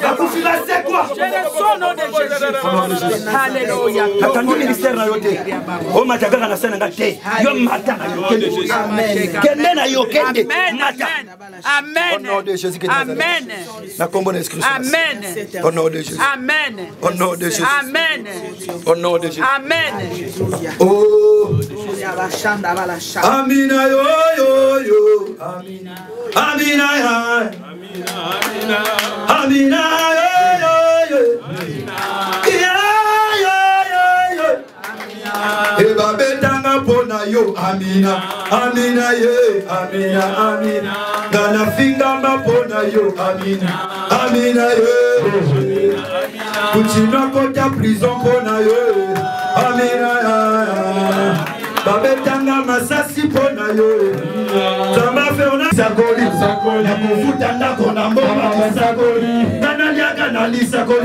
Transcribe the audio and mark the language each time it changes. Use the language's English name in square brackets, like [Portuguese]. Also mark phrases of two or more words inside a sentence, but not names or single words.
[French] Au nom de Jésus. Amen. Amen. Au nom de Jésus. Amen. Au nom de Jésus. Amen. Au nom de Jésus. Amen. [Lingala] Oh. Amina yo yo yo. Amina. Amina ya. Amina. Amina yo yo yo. Ya yo yo yo. Eba betanga pona yo. Amina. Amina ye. Amina. Amina. Gana fingamba pona yo. Amina. Amina ye. Kuchina kota prison pona yo. Amina ya. Babetanga masasi pona yo. Zamba feona sakoli. Na kufuta ndako na mboma sakoli. Naliaka na lisakoli.